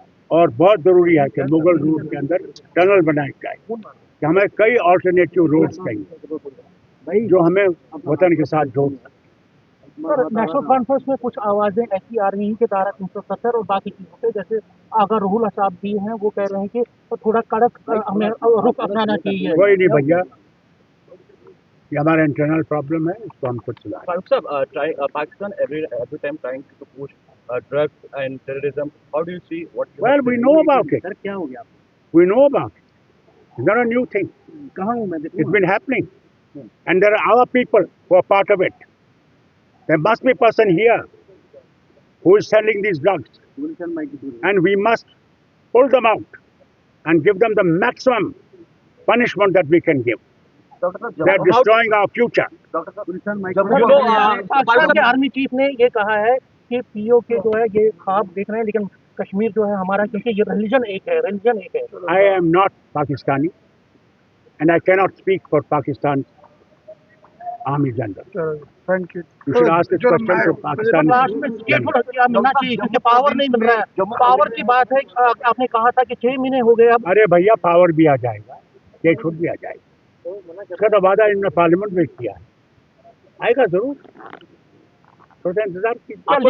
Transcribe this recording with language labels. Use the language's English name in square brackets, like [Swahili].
[Hindi] और बहुत ज़रूरी है कि मुगल रोड के अंदर टनल बनाई जाए कि हमें कई ऑल्टरनेटिव रोड्स चाहिए जो हमें वतन के साथ जोड़ सकते। नेशनल कॉन्फ्रेंस में कुछ आवाजें ऐसी आ रही हैं कि धारा 370 और बाकी चीजों पे, जैसे अगर राहुल साहब भी हैं वो कह रहे हैं कि तो थोड़ा कड़क हमें रुख अपनाना चाहिए। कोई नहीं भैया, ये हमारा इंटरनल प्रॉब्लम है, इसको हम खुद सुधारें। [English] Farooq sahab, Pakistan every time trying to push drugs and terrorism. How do you see what? Well, we know about it. [Hindi] Sir क्या हो गया? [English] We know about it. It's not a new thing. [Hindi] कहाँ हूँ मैं? [English] It's been happening, and there are our people who are part of it. There must be a person here who is selling these drugs, and we must pull them out and give them the maximum punishment that we can give. They are destroying our future. [Hindi] Pakistan के army chief ने ये कहा है कि PoK जो है ये ख्वाब देख रहे हैं, लेकिन कश्मीर जो है हमारा, क्योंकि ये रिलीजन एक है। [English] I am not Pakistani, and I cannot speak for Pakistan Army General. Thank you. You should ask this question to Pakistan. [Hindi] Last में क्या मिलना चाहिए क्योंकि पावर नहीं मिल रहा है। पावर की बात है, आपने कहा था कि 6 महीने हो गए अब। अरे भैया पावर भी आ जाएगा, ये छूट भी आ जाएगा, इसका तो वादा इन्होंने पार्लियामेंट में किया है, आएगा जरूर, थोड़ा इंतजार कीजिए।